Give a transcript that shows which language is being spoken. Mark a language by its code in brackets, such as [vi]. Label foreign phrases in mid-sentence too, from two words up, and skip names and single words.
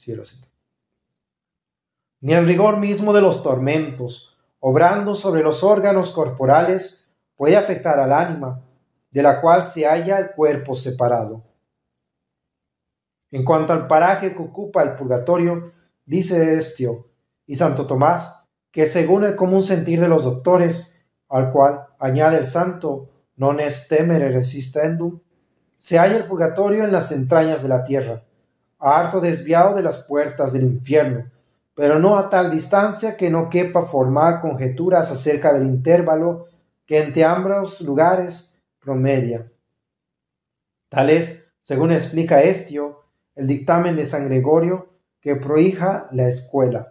[es] Ni el rigor mismo de los tormentos, obrando sobre los órganos corporales, puede afectar al ánima, de la cual se halla el cuerpo separado. En cuanto al paraje que ocupa el purgatorio, dice Estio y Santo Tomás, que según el común sentir de los doctores, al cual añade el santo [la] non est temere resistendum, [es] se halla el purgatorio en las entrañas de la tierra, harto desviado de las puertas del infierno, pero no a tal distancia que no quepa formar conjeturas acerca del intervalo que entre ambos lugares promedia. Tal es, según explica Estio, el dictamen de San Gregorio que prohija la escuela.